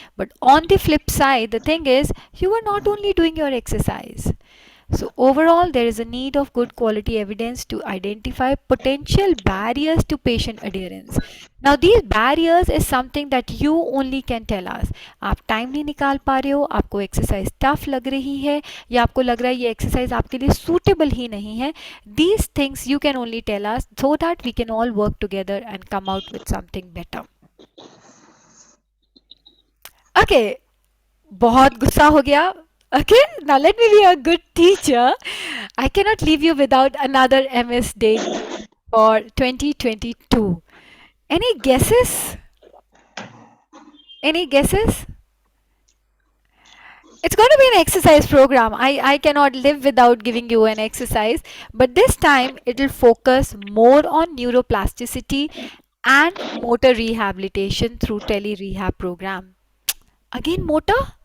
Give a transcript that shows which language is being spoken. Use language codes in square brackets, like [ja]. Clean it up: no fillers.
[en] But on the flip side, the thing is, you were not only doing your exercise. So overall, there is a need of good quality evidence to identify potential barriers to patient adherence. Now, these barriers is something that you only can tell us. [hi] आप time नहीं निकाल पा रहे हो, आपको exercise tough लग रही है, या आपको लग रहा है ये एक्सरसाइज आपके लिए सूटेबल ही नहीं है. [en] These things you can only tell us so that we can all work together and come out with something better. [hi] Okay, बहुत गुस्सा हो गया. [en] Okay, now let me be a good teacher. I cannot leave you without another MS Day for 2022. Any guesses? Any guesses? It's going to be an exercise program. I cannot live without giving you an exercise, but this time it will focus more on neuroplasticity and motor rehabilitation through tele rehab program. Again, motor?